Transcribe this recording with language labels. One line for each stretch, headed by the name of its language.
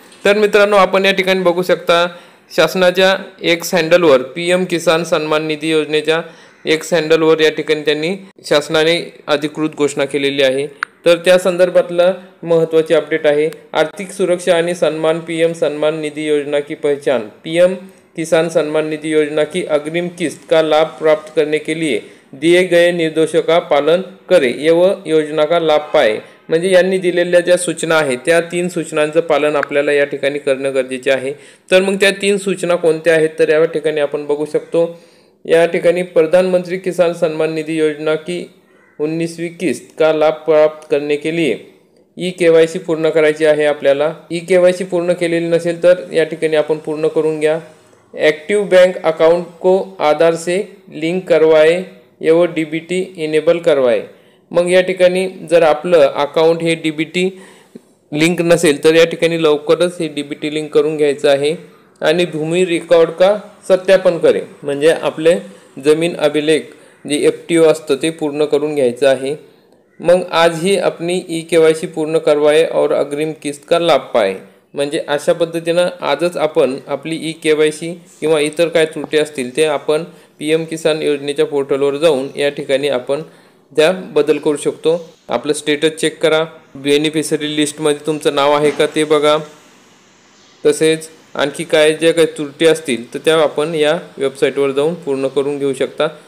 Marathi: तर मित्रांनो, आपण या ठिकाणी बघू शकता शासनाच्या एक्स हँडलवर पीएम किसान सन्मान निधी योजनेच्या एक्स हँडलवर या ठिकाणी त्यांनी शासनाने अधिकृत घोषणा केलेली आहे। तर त्या संदर्भातला महत्त्वाची अपडेट आहे।
Hindi: आर्थिक सुरक्षा
Marathi: आणि
Hindi: सन्मान पीएम सन्मान निधि योजना की पहचान। पीएम किसान सम्मान निधि योजना की अग्रिम किस्त का लाभ प्राप्त करने के लिए दिए गए निर्देशों का पालन करें एवं योजना का लाभ पाए।
Marathi: म्हणजे यांनी दिलेल्या ज्या सूचना आहेत त्या 3 सूचनांचं पालन आपल्याला या ठिकाणी करणं गरजेचे आहे। तर मग त्या 3 सूचना कोणत्या आहेत तर या ठिकाणी आपण बघू शकतो। या ठिकाणी
Hindi: प्रधानमंत्री किसान सम्मान निधि योजना की 19वीं किस्त का लाभ प्राप्त करने के लिए
Marathi: ई-केवायसी पूर्ण करायची आहे। आपल्याला ई-केवायसी पूर्ण केलेली नसेल तर या ठिकाणी आपण पूर्ण करून घ्या।
Hindi: एक्टिव बैंक अकाउंट को आधार से लिंक करवाए एवं डीबीटी इनेबल करवाए।
Marathi: मग या ठिकाणी जर आपलं अकाउंट हे डीबीटी लिंक नसेल तर या ठिकाणी लवकरच हे डीबीटी लिंक करून घ्यायचं आहे। आणि
Hindi: भूमि रिकॉर्ड का सत्यापन करें,
Marathi: म्हणजे आपले जमीन अभिलेख जे एफटीओ असतं ते पूर्ण करून घ्यायचं आहे।
Hindi: मग आज ही अपनी ई-केवायसी पूर्ण करवाए और अग्रिम किस्त का लाभ पाए।
Marathi: म्हणजे अशा पद्धतीनं आजच आपण आपली ई-केवायसी किंवा इतर काय त्रुटी असतील ते आपण पीएम किसान योजनेच्या पोर्टलवर जाऊन या ठिकाणी आपण त्या बदल करू शकतो। आपलं स्टेटस चेक करा, बेनिफिशरी लिस्टमध्ये तुमचं नाव आहे का ते बघा, तसेच आणखी काय जे काही त्रुटी असतील तर त्या आपण या वेबसाईटवर जाऊन पूर्ण करून घेऊ शकता।